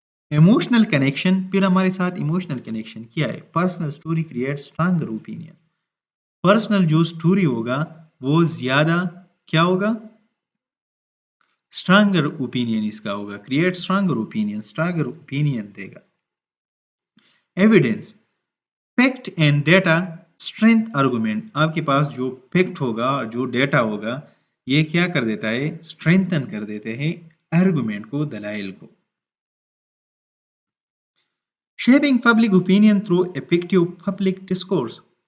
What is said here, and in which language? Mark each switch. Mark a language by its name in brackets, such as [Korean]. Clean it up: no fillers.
[English] emotional connection, [Urdu] پھر ہمارے ساتھ [English] emotional connection [Urdu] کیا ہے؟ [English] Personal story create stronger opinion. [Urdu] Personal جو اسٹوری ہوگا وہ زیادہ کیا ہوگا؟ اسٹرانگر اوپینین اس کا ہوگا. Create stronger opinion they God. [English] Evidence, fact and data strength argument. [Urdu] آپ کے پاس جو فیکٹ ہوگا جو ڈیٹا ہوگا یہ کیا کر دیتا ہے؟ اسٹرینتھن کر دیتے ہیں آرگومنٹ کو، دلائل کو. [English] Shaping public opinion through effective public discourse.